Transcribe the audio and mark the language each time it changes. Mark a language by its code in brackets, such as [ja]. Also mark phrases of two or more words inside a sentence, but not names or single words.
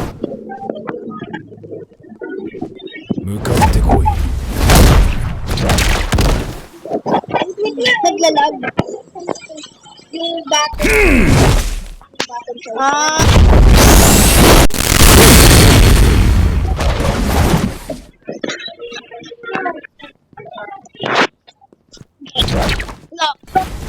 [ja] 向かってこい。 [tl] Naglalag. Yung battle. Ah. [en] No.